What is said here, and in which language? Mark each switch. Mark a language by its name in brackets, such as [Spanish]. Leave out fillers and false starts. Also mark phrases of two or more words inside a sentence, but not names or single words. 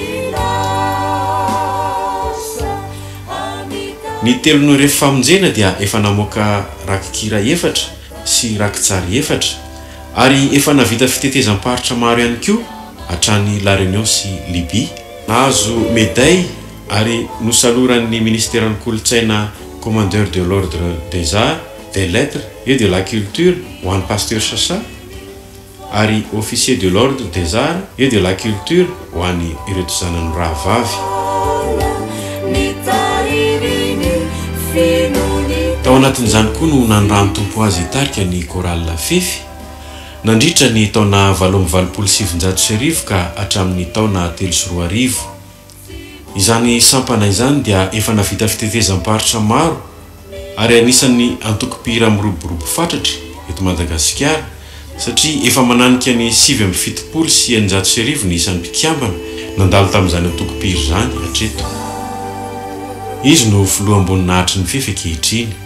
[Malagasy] ny telon'ireo famonjena dia efa namoaka rakikira 4 sy rakitsary 4 ary efa navita fitetezam-paritra maro ihany koa hatrany La Réunion sy Libye nahazo médaille ary nosaloran'ny ministèran'ny kolotsaina [French] commandeur de l'ordre des arts des lettres et de la culture [Malagasy] ho an'ny pasteur Sacha ary [French] officier de l'ordre des arts et de la culture [Malagasy] ho an'ny ireto zanany rahavavy tao anatin'izany koa no nandrano tompo azy hitarika ny chorale fefy nandritra ny taona 2017 ka hatramin'ny taona 3 izany sampana izany dia efa navita fitetezam-paritra maro ary anisan'ny antoko-pihira miroborobo fatratra eto Madagasikara satria efa mananika ny 770 sy 900 ny isan'ny mpikambana nandalo tamin'izany antoko-pihira izany hatreto izy no filoha ambony nahitry ny fefy ankehitriny